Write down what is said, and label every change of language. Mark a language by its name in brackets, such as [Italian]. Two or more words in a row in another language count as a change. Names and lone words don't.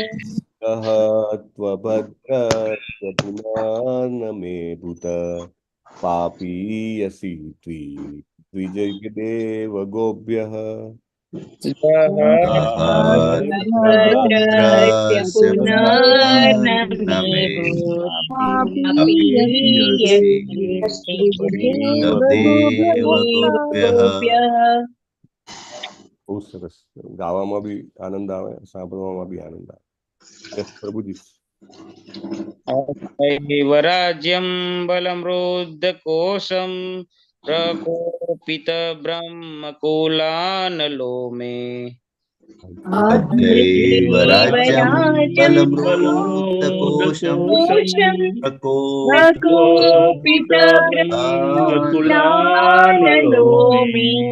[Sanskrit] दहत्वभद्रस्य पुनर्न मे भूत पापीयसीति द्विजदेव गोप्यः। दहत्वभद्रस्य पुनर्न मे भूत् पापीयसीति द्विजदेव गोप्यः। [Gujarati] બહુ સરસ। ગાવામાં બી આનંદ આવે, સાંભળવામાં બી આનંદ આવે। યસ પ્રભુજી। [Sanskrit] राज्यं बलमृद्धकोशं प्रकोपितब्रह्मकुलानलो मे। अद्यैव राज्यं बलमृतकोशं प्रकोपितब्रह्मकुलानलोमि